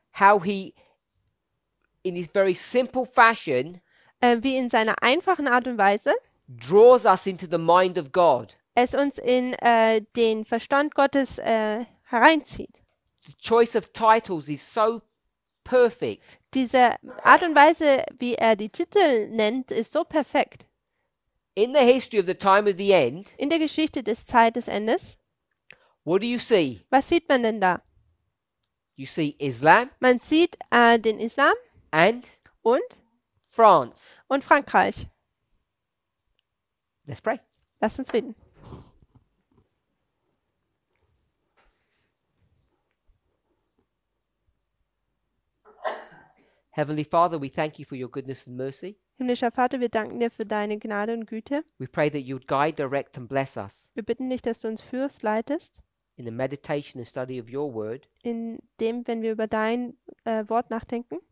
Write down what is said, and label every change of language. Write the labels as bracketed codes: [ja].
[en] How he, in his very simple fashion, [de] Wie in seiner einfachen Art und Weise [en] draws us into the mind of God. [de] es uns in den Verstand Gottes hereinzieht. [en] The choice of titles is so perfect. [de] Diese Art und Weise, wie er die Titel nennt, ist so perfekt. [en] In the history of the time of the end, [de] In der Geschichte des Zeitesendes, [en] what do you see? [de] was sieht man denn da? [en] You see Islam [de] Man sieht den Islam [en] and [de] und [en] France. [de] Frankreich. [en] Let's pray. [de] Lasst uns beten. [en] Heavenly Father, we thank you for your goodness and mercy. [de] Himmlischer Vater, wir danken dir für deine Gnade und Güte. [en] We pray that you would guide, direct, and bless us [de] Wir bitten dich, dass du uns führst, leitest, [en] in the meditation and study of your word. [de] in dem, wenn wir über dein Wort nachdenken.